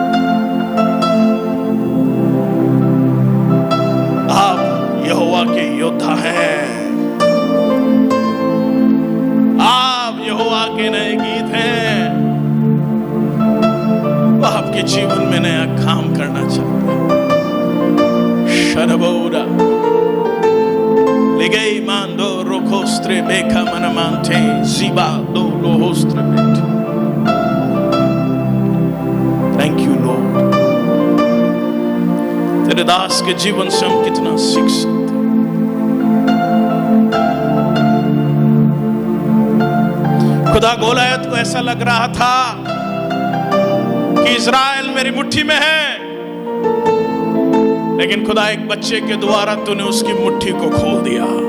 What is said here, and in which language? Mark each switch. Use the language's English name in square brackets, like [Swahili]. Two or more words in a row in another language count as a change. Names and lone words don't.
[Hindi] आप यहोवा के योद्धा हैं, आप यहोवा के नए गीत हैं। वो आपके जीवन में नया काम करना चाहता है। शरबोरा legei mando rocostre beca manamante ziba do lohostre bet. [English] Thank you Lord. [Hindi] तेरे दास के जीवन से हम कितना सीख सकते हैं। खुदा गोलायत को ऐसा लग रहा था कि इज़राइल मेरी मुट्ठी में है, लेकिन खुदा एक बच्चे के द्वारा तूने उसकी मुट्ठी को खोल दिया।